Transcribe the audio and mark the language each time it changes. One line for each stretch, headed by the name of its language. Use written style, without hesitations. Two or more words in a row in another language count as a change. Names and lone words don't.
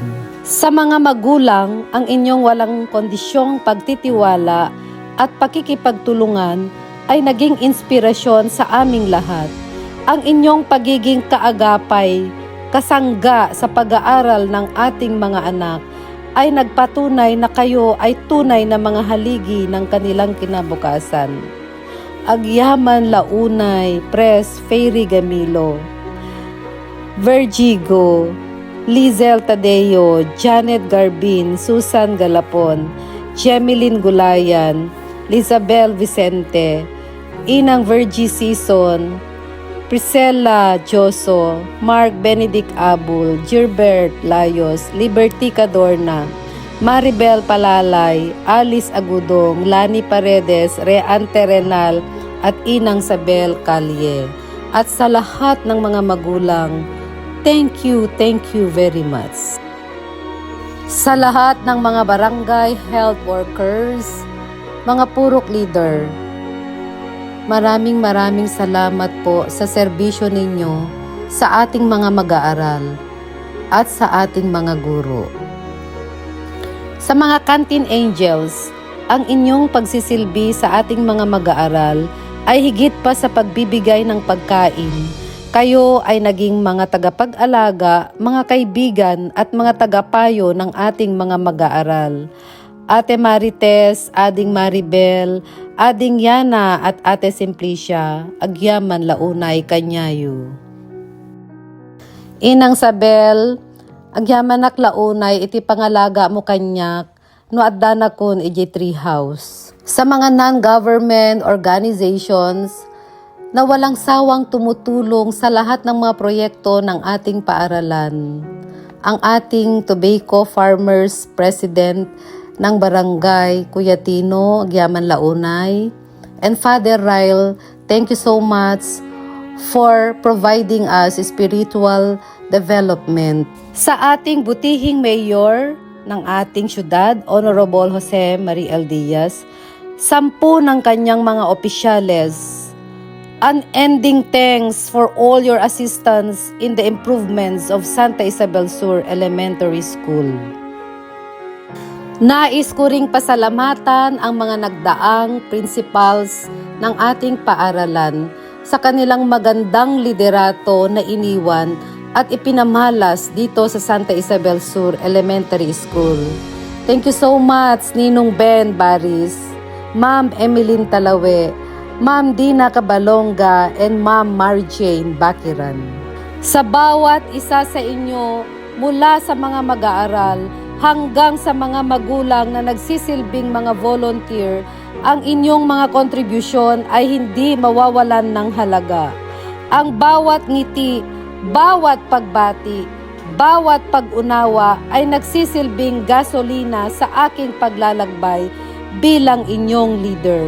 Filipino: Sa mga magulang, ang inyong walang kondisyong pagtitiwala at pakikipagtulungan ay naging inspirasyon sa aming lahat. Ang inyong pagiging kaagapay, kasangga sa pag-aaral ng ating mga anak ay nagpatunay na kayo ay tunay na mga haligi ng kanilang kinabukasan.
Iloko: Agyaman Launay, Pres Fairy Gamilo, Vergigo, Lizel Tadeo, Janet Garbin,
Filipino: Susan Galapon, Jemeline Gulayan, Lizabel Vicente, Inang Vergie Season, Priscilla Joso, Mark Benedict Abul, Gilbert Layos, Liberty Cadorna, Maribel Palalay, Alice Agudong, Lani Paredes, Reante Renal, at Inang Sabel Calye. At sa lahat ng mga magulang,
English: thank you very much.
Filipino: Sa lahat ng mga barangay
English: health workers,
Filipino: mga purok leader, maraming salamat po sa serbisyo ninyo sa ating mga mag-aaral at sa ating mga guro. Sa mga
English: canteen angels,
Filipino: ang inyong pagsisilbi sa ating mga mag-aaral ay higit pa sa pagbibigay ng pagkain. Kayo ay naging mga tagapag-alaga, mga kaibigan at mga tagapayo ng ating mga mag-aaral.
Iloko: Ate Marites, Ading Maribel, Ading Yana at Ate Simplicia, agyaman launay kanyayo. Inang Sabel, agyamanak launay iti pangalaga mo kanyak, no adda kun iti treehouse.
Filipino: Sa mga
English: non-government organizations
Filipino: na walang sawang tumutulong sa lahat ng mga proyekto ng ating paaralan. Ang ating
English: Tobacco Farmers President
Filipino: ng Barangay Kuya Tino,
Iloko: agyaman launay.
English: And Father Ryle, thank you so much for providing us spiritual development.
Filipino: Sa ating butihing mayor ng ating syudad, Honorable Jose Marie L. Diaz, 10 ng kanyang mga opisyales,
English: unending thanks for all your assistance in the improvements of Santa Isabel Sur Elementary School.
Filipino: Nais ko ring pasalamatan ang mga nagdaang principals ng ating paaralan sa kanilang magandang liderato na iniwan at ipinamalas dito sa Santa Isabel Sur Elementary School.
English: Thank you so much, Ninong Ben Baris, Ma'am Emeline Talawe, Ma'am Dina Cabalonga, and Ma'am Mary Jane Bakiran.
Filipino: Sa bawat isa sa inyo, mula sa mga mag-aaral hanggang sa mga magulang na nagsisilbing mga volunteer, ang inyong mga kontribusyon ay hindi mawawalan ng halaga. Ang bawat ngiti, bawat pagbati, bawat pag-unawa ay nagsisilbing gasolina sa aking paglalakbay bilang inyong leader.